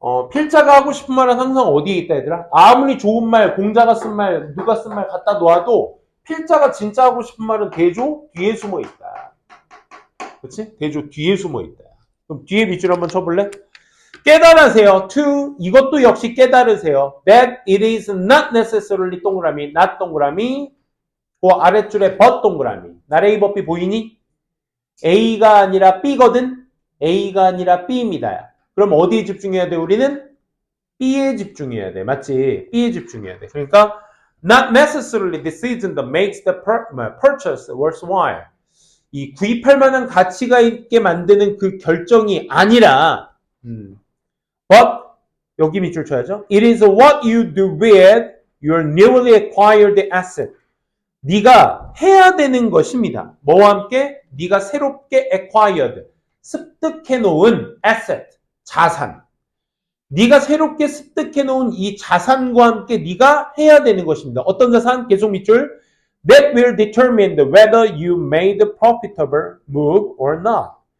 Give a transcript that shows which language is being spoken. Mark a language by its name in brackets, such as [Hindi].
[Korean] 필자가 하고 싶은 말은 항상 어디에 있다, 얘들아? 아무리 좋은 말, 공자가 쓴 말, 누가 쓴 말 갖다 놓아도 필자가 진짜 하고 싶은 말은 대조 뒤에 숨어 있다. 그치? 대조 뒤에 숨어 있다. 그럼 뒤에 밑줄 한번 쳐볼래? 깨달으세요. to 이것도 역시 깨달으세요. [English] that it is not necessarily 동그라미, not 동그라미, [Korean] 그 아랫줄에 [English] but 동그라미. [Korean] 나레이 법비 보이니? A가 아니라 B거든? A가 아니라 B입니다. 그럼 어디에 집중해야 돼? 우리는 B에 집중해야 돼. 맞지? B에 집중해야 돼. [English] 그러니까 not necessarily decision that makes the purchase worthwhile. [Korean] 이 구입할 만한 가치가 있게 만드는 그 결정이 아니라 but 여기 밑줄 쳐야죠. [English] It is what you do with your newly acquired asset. [Korean] 네가 해야 되는 것입니다. 뭐와 함께? 네가 새롭게 acquired, 습득해놓은 asset, 자산. 네가 새롭게 습득해놓은 이 자산과 함께 네가 해야 되는 것입니다. 어떤 자산? 계속 밑줄. [English] That will determine whether you made a profitable move or not.